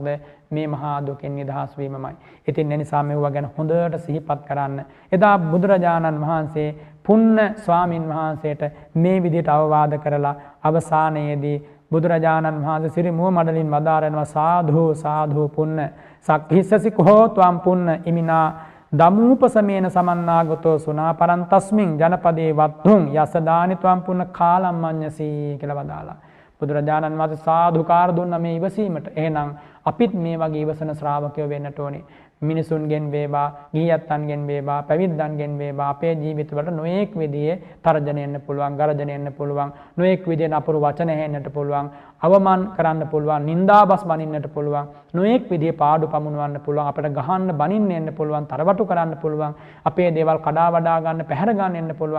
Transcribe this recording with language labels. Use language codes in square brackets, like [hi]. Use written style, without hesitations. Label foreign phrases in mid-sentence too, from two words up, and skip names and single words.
[si] මේ මහා දුකෙන් නිදහස් වීමමයි. ඉතින් ඒ නිසා මේවා ගැන හොඳට සිහිපත් කරන්න. එදා බුදුරජාණන් වහන්සේ පුන්න ස්වාමින් වහන්සේට මේ විදිහට අවවාද කරලා අවසානයේදී බුදුරජාණන් වහන්සේ සිරි මුව මඩලින් වදාරනවා [pi] සාධු සාධු පුන්න සක්හිස්සසි කෝ ත්වම් පුන්න ඉමිනා දමූපසමේන සමන්නාගතෝ සුනාපරන් තස්මින් ජනපදේ වත්තුං යසදානි ත්වම් පුන්න කාලම් මඤ්ඤසී [si] කියලා වදාලා. බුදුරජාණන් වහන්සේ සාදුකාර දුන්න මේ ඉවසීමට. එහෙනම් අපිත් මේ වගේ ඉවසන ශ්‍රාවකයෝ වෙන්නට ඕනේ. මිනිසුන්ගෙන් වේවා, ගිහියත්තන්ගෙන් වේවා, පැවිද්දන්ගෙන් වේවා අපේ ජීවිතවලට නොඑක් විදිහේ තර්ජන එන්න පුළුවන්, ගර්ජන එන්න පුළුවන්, නොඑක් විදිහේ නපුරු වචන හෙන්නට පුළුවන්, අවමන් කරන්න පුළුවන්, නින්දාබස් බනින්නට පුළුවන්, නොඑක් විදිහේ පාඩු පමුණවන්න පුළුවන්, අපිට ගහන්න බනින්න එන්න පුළුවන්, තරවටු කරන්න පුළුවන්, අපේ දේවල් කඩා වඩා ගන්න, පැහැර ගන්න එන්න පුළුවන්.